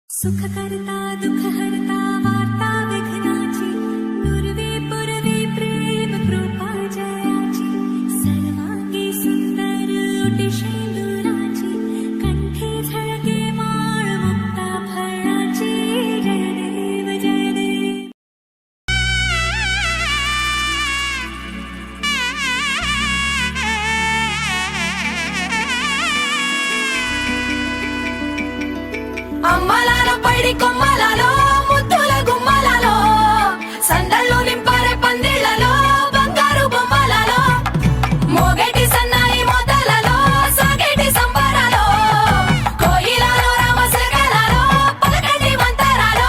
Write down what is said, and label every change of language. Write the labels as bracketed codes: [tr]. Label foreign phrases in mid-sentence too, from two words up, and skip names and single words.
[mr] सुखकर्ता दुःखहर्ता वार्ता विघ्नाची पूर्वे पूर्वे प्रेम कृपा जयाची सर्वांगी सुंदर ओटी शेंदुराची कंठी झळके माळ मुक्ता फळाची जय देव जय देव. [te] అమ్మలాలో పైడి కొమ్మలాలో ముద్దుల గుమ్మలాలో సందళ్ళు నింపారే పందిళ్లలో బంగారు బొమ్మలాలో మోగేటి సన్నాయి మొదలలో సాగేటి సంబరాలో కోయిలాలో రామశకలాలో పలకటి మంతరాలో